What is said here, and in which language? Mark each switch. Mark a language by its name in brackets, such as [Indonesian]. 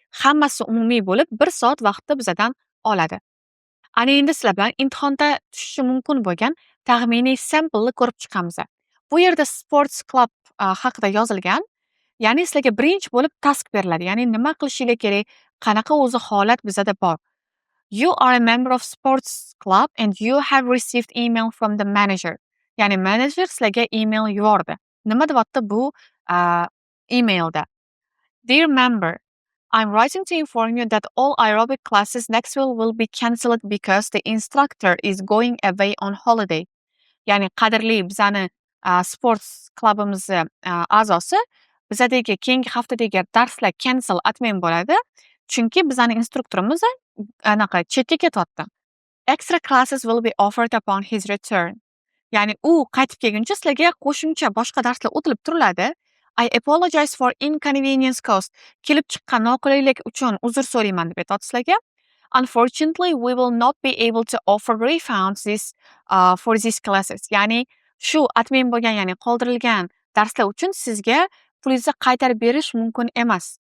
[Uzbek] Hammasi umumiy bo'lib 1 soat vaqtni bizadan oladi. Ana endi sizlar bilan imtihonda tushishi mumkin bo'lgan taxminiy samplni ko'rib chiqamiz. Bu yerda Sports Club haqida yozilgan. Ya'ni sizlarga birinchi bo'lib task beriladi. Ya'ni nima qilishinglar kerak, qanaqa o'zi holat bizada bor. [English] You are a member of sports club and you have received email from the manager. [Uzbek] Ya'ni menejer sizlarga email yubordi. Nima deyapti bu emailda? [English] Dear member, I'm writing to inform you that all aerobic classes next week will be cancelled because the instructor is going away on holiday. [Uzbek] Ya'ni qadrli bizani sports klubimizni a'zosi bizadagi keyingi haftadagi darslar cancel atmen bo'ladi. Chunki bizani instruktorimiz anaqa chetga ketyapti. [English] Extra classes will be offered upon his return. [Uzbek] Ya'ni u qaytib kelguncha sizlarga qo'shimcha boshqa darslar o'tilib turiladi. [English] I apologize for inconvenience caused. [Uzbek] Kelib chiqqan noqulaylik uchun uzr so'rayman deb aytadi sizlarga. [English] Unfortunately, we will not be able to offer refunds for these classes. [Uzbek] Ya'ni shu atmen bo'lgan, ya'ni qoldirilgan darslar uchun sizga pulingizni qaytarib berish mumkin emas.